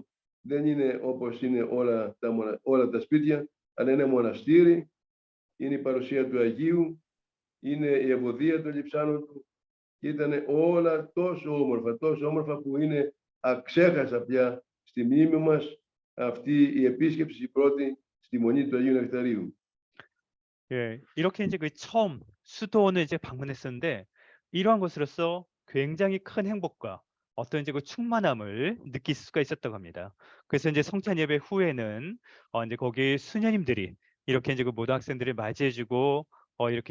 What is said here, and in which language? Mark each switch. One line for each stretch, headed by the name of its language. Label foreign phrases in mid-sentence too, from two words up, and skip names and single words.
Greek: Δεν είναι όπως είναι όλα τα σπίτια, αλλά είναι μοναστήρι, είναι η παρουσία του Αγίου, είναι η ευωδία των λειψάνων του και ήταν όλα τόσο όμορφα που είναι αξέχαστα πια στη μνήμη μας αυτή η επίσκεψη η πρώτη στη Μονή του Αγίου Νεκταρίου.
Korean: 예, 이렇게 이제 그 처음 수도원을 이제 방문했었는데 이러한 것으로서 굉장히 큰 행복과 어떤 이제 그 충만함을 느낄 수가 있었다고 합니다. 그래서 이제 성찬 예배 후에는 이제 거기 수녀님들이 이렇게 이제 그 모든 학생들을 맞이해주고 이렇게